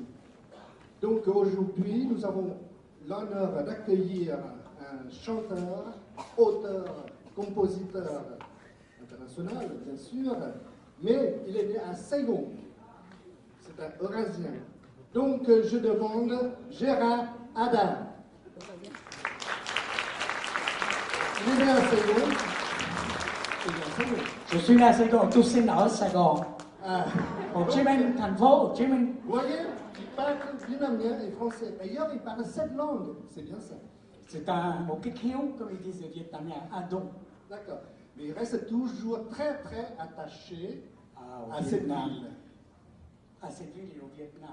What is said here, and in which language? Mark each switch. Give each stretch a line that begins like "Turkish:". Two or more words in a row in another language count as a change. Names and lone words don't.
French: Donc aujourd'hui, nous avons l'honneur d'accueillir un chanteur, auteur, compositeur international, bien sûr, mais il est né à Saigon. C'est un Eurasien. Donc je demande Gérard Adam. Il est né à Saigon. Je suis né à Saigon,
Vietnamese: tôi sinh ở Sài Gòn,
French: Ah.
Vietnamese: Hồ Chí Minh, thành phố Hồ Chí Minh.
French: Vous voyez, il parle vietnamien et français. D'ailleurs, il parle 7 langues. C'est bien ça. C'est un mot kékéo, comme ils disent les Vietnamiens, un don. D'accord. Mais il reste toujours très très attaché Au à cette Vietnam. ville. À cette ville et au Vietnam.